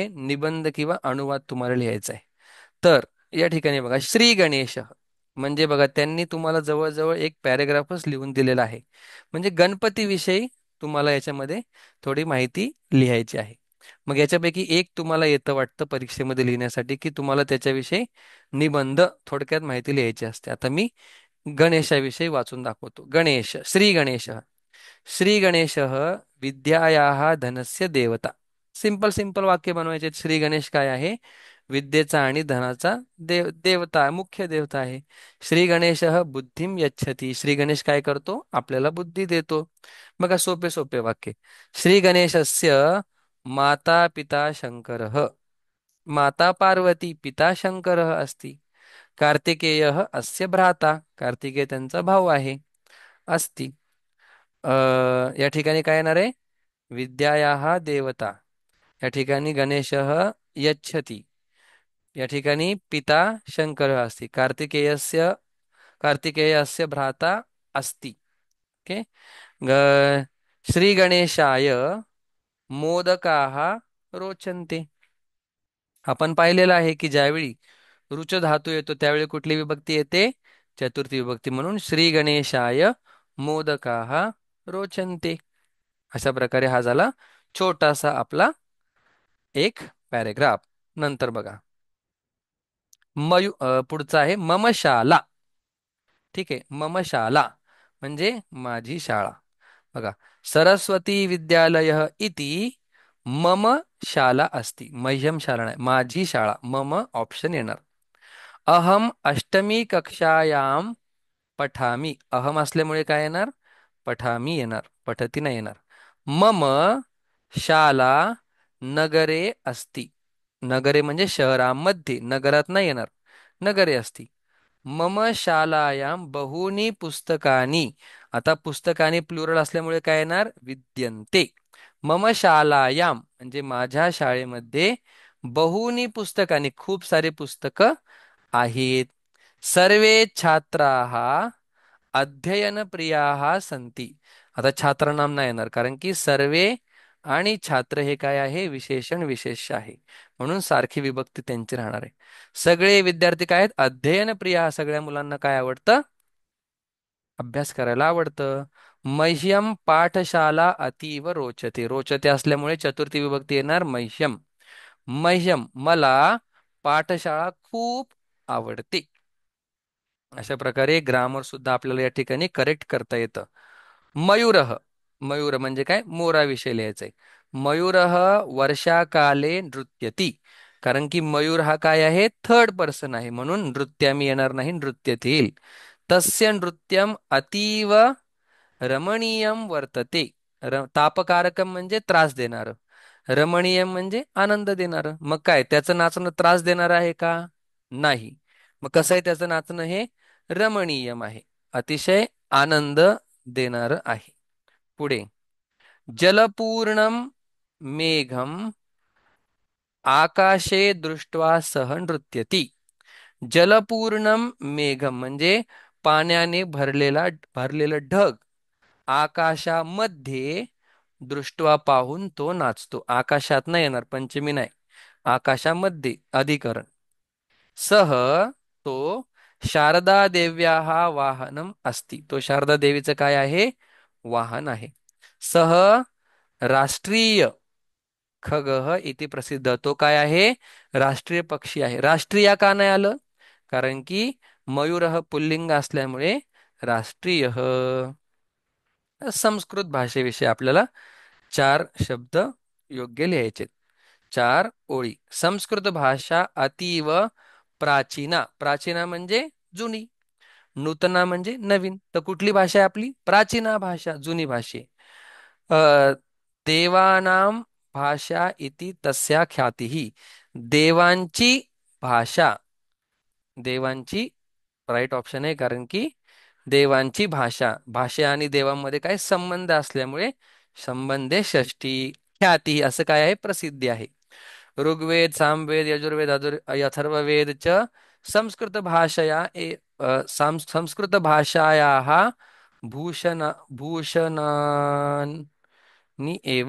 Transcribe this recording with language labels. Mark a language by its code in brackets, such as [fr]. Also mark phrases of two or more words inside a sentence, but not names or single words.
[mr] निबंध किंवा अनुवाद तुम्हाला लिहायचा आहे. तर या ठिकाणी बघा, श्री गणेश म्हणजे बघा, त्यांनी तुम्हाला जवळजवळ एक पॅरेग्राफच लिहून दिलेला आहे. म्हणजे गणपतीविषयी तुम्हाला याच्यामध्ये थोडी माहिती लिहायची आहे. मग याच्यापैकी एक तुम्हाला येतं वाटतं परीक्षेमध्ये लिहिण्यासाठी, की तुम्हाला त्याच्याविषयी निबंध थोडक्यात माहिती लिहायची असते. आता मी गणेशाविषयी वाचून दाखवतो. गणेश, श्री गणेश. [sa] श्री गणेश विद्यायाः धनस्य देवता. [mr] सिंपल सिंपल वाक्य बनवायचे. श्री गणेश काय आहे? विद्येचा आणि धनाचा देवता, मुख्य देवता आहे. [sa] श्री गणेश बुद्धिम यच्छती. [mr] श्री गणेश काय करतो? आपल्याला बुद्धी देतो. बघा, सोपे सोपे वाक्य. [sa] श्री गणेशस्य माता पिता शंकरः. माता पार्वती, पिता शंकरः अस्ति. कार्तिकेयः अस्य भ्राता. [mr] कार्तिकेय त्यांचा भाऊ आहे. अस्ति. अ, या ठिकाणी काय येणार आहे? [sa] विद्यायाः देवता. [mr] या ठिकाणी [sa] गणेशः यच्छति. [mr] या ठिकाणी [sa] पिता शंकरः अस्ति. कार्तिकेयस्य भ्राता अस्ति. [mr] ओके. [sa] श्री गणेशाय मोदकाः रोचन्ते. [mr] आपण पाहिलेलं आहे की ज्यावेळी रुच धातू येतो त्यावेळी कुठली विभक्ती येते? चतुर्थी विभक्ती. [sa] म्हणून श्री गणेशाय मोदकाः रोचन्ते. [mr] अशा प्रकारे हा झाला छोटासा आपला एक पॅरेग्राफ. नंतर बघा, पुढचा आहे [sa] मम शाला. [mr] ठीक आहे, [sa] मम शाला [mr] म्हणजे माझी शाळा. बघा, [sa] सरस्वती विद्यालय इति मम शाला अस्ति. [mr] मह्यम शाळा नाही, माझी शाळा. मम ऑप्शन येणार. [sa] अहम अष्टमी कक्षायाम पठामी. [mr] अहम असल्यामुळे काय येणार? पठामी येणार, पठती नाही येणार. [sa] मम शाला नगरे अस्ति. [mr] नगरे म्हणजे शहरामध्ये, नगरात नाही येणार, [sa] नगरे अस्ति. मम शालायां बहूनी पुस्तकानी. [mr] आता पुस्तकानी प्लुरल असल्यामुळे काय येणार? विद्यन्ते. [sa] मम शालायां [mr] म्हणजे माझ्या शाळेमध्ये [sa] बहूनी पुस्तकानी [mr] खूप सारे पुस्तकं आहेत. [sa] सर्वे छात्राः अध्ययनप्रियाः सन्ति. [mr] आता छात्रनाम नाही येणार, कारण की सर्वे आणि छात्र हे काय आहे? विशेषण विशेष आहे. म्हणून सारखी विभक्ती त्यांची राहणार आहे. सगळे विद्यार्थी काय आहेत? अध्ययनप्रिय. सगळ्या मुलांना काय आवडतं? अभ्यास करायला आवडतं. [sa] मह्यम पाठशाला अतीव रोचते. [mr] रोचते असल्यामुळे चतुर्थी विभक्ती येणार मह्यम. मह्यम मला पाठशाळा खूप आवडते. अशा प्रकारे ग्रामर सुद्धा आपल्याला या ठिकाणी करेक्ट करता येतं. मयूरः. मयूर म्हणजे काय? मोराविषयी लिहायचंय. [sa] मयूरः वर्षाकाले नृत्यती. [mr] कारण की मयूर हा काय आहे? [en] third person [mr] आहे, म्हणून नृत्यामी येणार नाही, नृत्यते येईल. [sa] तस्य नृत्यम अतीव रमणीयम वर्तते. [mr] तापकारकम म्हणजे त्रास देणार. रमणीयम म्हणजे आनंद देणार. मग काय त्याचं नाचणं त्रास देणार आहे का? नाही. मग कसं आहे त्याचं नाचणं? हे रमणीयम आहे, अतिशय आनंद देणार आहे. पुढे, [sa] जलपूर्णम मेघम आकाशे दृष्ट्वा सह नृत्यती. जलपूर्णम मेघम [mr] म्हणजे पाण्याने भरलेलं ढग आकाशामध्ये दृष्ट्वा पाहून तो नाचतो. आकाशात नाही येणार, पंचमी नाही, आकाशामध्ये अधिकरण. [sa] सह तो शारदा देव्याः वाहनम अस्ति. [mr] तो शारदा देवीचं काय आहे? वाहन आहे. [sa] सह राष्ट्रीय खगः इति प्रसिद्ध. [mr] तो काय आहे? राष्ट्रीय पक्षी आहे. राष्ट्रीय का नाही आलं? कारण की मयूरः पुल्लिंग असल्यामुळे राष्ट्रीय. संस्कृत भाषेविषयी आपल्याला चार शब्द योग्य लिहायचे. चार ओळी. [sa] संस्कृत भाषा अतीव प्राचीना. [mr] प्राचीना म्हणजे जुनी. नूतना म्हणजे नवीन. तर कुठली भाषा आहे आपली? [sa] प्राचीना भाषा, [mr] जुनी भाषा. [sa] अ, देवानां भाषा इति तस्या ख्यातीही. [mr] देवांची भाषा. देवांची [en] right option [mr] आहे, कारण की देवांची भाषा, भाषा आणि देवांमध्ये काय संबंध असल्यामुळे संबंधे षष्ठी. ख्याती असं काय आहे? प्रसिद्धी आहे. [sa] ऋग्वेद, सामवेद, यजुर्वेद, अथर्ववेद च संस्कृत भाषया संस्कृत भाषायाः भूषण भूषणान नि एव.